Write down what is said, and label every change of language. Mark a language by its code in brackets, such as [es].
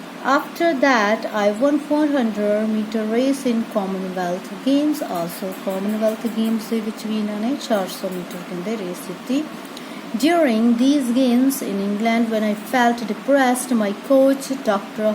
[en] After that, I won 400-meter race in Commonwealth Games. [pa] Also, Commonwealth Games ਦੇ ਵਿੱਚ ਵੀ ਇਹਨਾਂ ਨੇ 400 ਮੀਟਰ ਕਹਿੰਦੇ ਰੇਸ ਦਿੱਤੀ. [en] During these games in England, when I felt depressed, my coach, Dr.